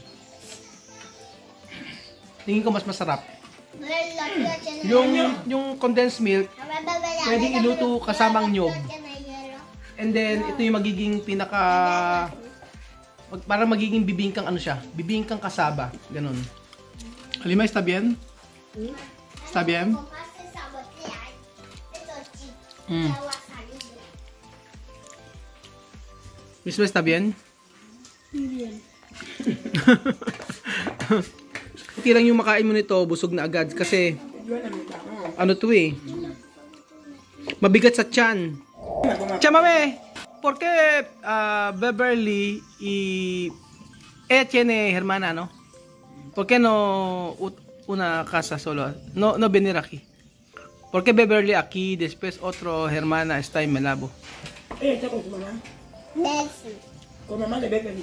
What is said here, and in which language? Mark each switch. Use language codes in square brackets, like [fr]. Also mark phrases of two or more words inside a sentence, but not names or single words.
[tl] Tingin ko mas masarap. Yung [en] condensed milk, [tl] pwedeng iluto kasamang nyog. And then ito yung magiging para magiging bibingkang ano siya, bibingkang kasaba, ganun. Halima, [es] está bien? Está bien? Mismo, está bien? Bien. [tl] Hindi lang yung makain mo nito, busog na agad kasi ano to eh, mabigat sa tiyan. [es] Chamame, ¿por qué Beverly tiene hermana, no? ¿Por qué no una casa solo? No venir aquí. ¿Por qué Beverly aquí, después otro hermana está en Malabo? Ella está con su mamá. Con mamá de Beverly.